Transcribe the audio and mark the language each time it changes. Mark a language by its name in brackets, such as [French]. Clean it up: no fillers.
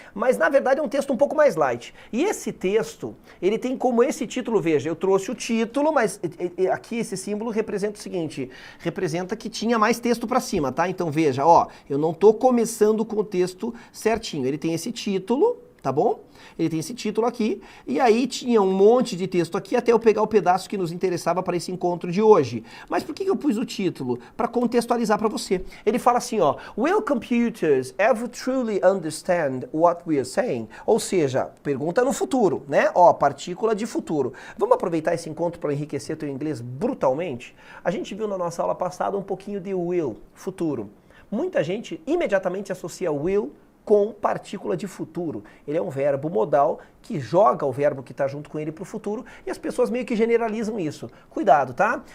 [Portuguese] Mas, na verdade, é um texto um pouco mais light. E esse texto, ele tem como esse título, veja, eu trouxe o título, mas aqui esse símbolo representa o seguinte, representa que tinha mais texto para cima, tá? Então, veja, ó, eu não tô começando com o texto certinho, ele tem esse título, tá bom? Ele tem esse título aqui, e aí tinha um monte de texto aqui até eu pegar o pedaço que nos interessava para esse encontro de hoje. Mas por que eu pus o título? Para contextualizar para você. Ele fala assim, ó, [English] Will computers ever truly understand what we are saying? [Portuguese] Ou seja, pergunta no futuro, né? Ó, partícula de futuro. Vamos aproveitar esse encontro para enriquecer teu inglês brutalmente? A gente viu na nossa aula passada um pouquinho de will, futuro. Muita gente imediatamente associa will com partícula de futuro. Ele é um verbo modal que joga o verbo que está junto com ele para o futuro e as pessoas meio que generalizam isso. Cuidado, tá?